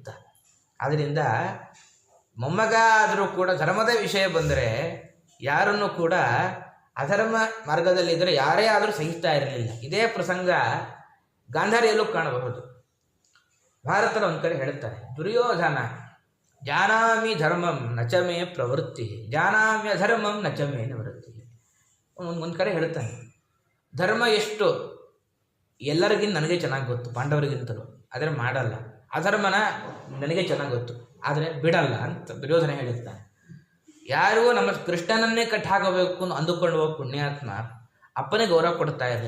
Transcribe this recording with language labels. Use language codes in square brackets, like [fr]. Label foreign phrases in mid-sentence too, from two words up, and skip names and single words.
[kn] ಆದ್ದರಿಂದ ಮೊಮ್ಮಗ ಆದರೂ ಕೂಡ ಧರ್ಮದ ವಿಷಯ ಬಂದರೆ ಯಾರನ್ನು ಕೂಡ ಅಧರ್ಮ ಮಾರ್ಗದಲ್ಲಿದ್ದರೆ ಯಾರೇ ಆದರೂ ಸಹಿಸ್ತಾ ಇರಲಿಲ್ಲ. ಇದೇ ಪ್ರಸಂಗ ಗಾಂಧಾರಿಯಲ್ಲೂ ಕಾಣಬಹುದು. ಭಾರತದ ಒಂದು ಕಡೆ ಹೇಳುತ್ತಾರೆ, ದುರ್ಯೋಧನ [sa] ಜಾನಾಮಿ ಧರ್ಮಂ ನಚಮೇ ಪ್ರವೃತ್ತಿ, ಜಾನಾಮ್ಯ ಧರ್ಮಂ ನಚಮೇ ನಿವೃತ್ತಿ. [kn] ಒಂದು ಕಡೆ ಹೇಳ್ತಾನೆ, ಧರ್ಮ ಎಷ್ಟು ಎಲ್ಲರಿಗಿಂತ ನನಗೆ ಚೆನ್ನಾಗಿ ಗೊತ್ತು, ಪಾಂಡವರಿಗಿಂತಲೂ, ಆದರೆ ಮಾಡಲ್ಲ. ಅಧರ್ಮನ ನನಗೆ ಚೆನ್ನಾಗಿ ಗೊತ್ತು, ಆದರೆ ಬಿಡಲ್ಲ ಅಂತ ದುರ್ಯೋಧನ ಹೇಳಿರ್ತಾನೆ. ಯಾರಿಗೂ ನಮ್ಮ ಕೃಷ್ಣನನ್ನೇ ಕಟ್ಟಿ ಹಾಕಬೇಕು ಅಂದುಕೊಂಡು ಹೋಗಿ ಪುಣ್ಯಾತ್ಮ ಅಪ್ಪನಿಗೆ ಗೌರವ ಕೊಡ್ತಾ ಇರಲಿಲ್ಲ.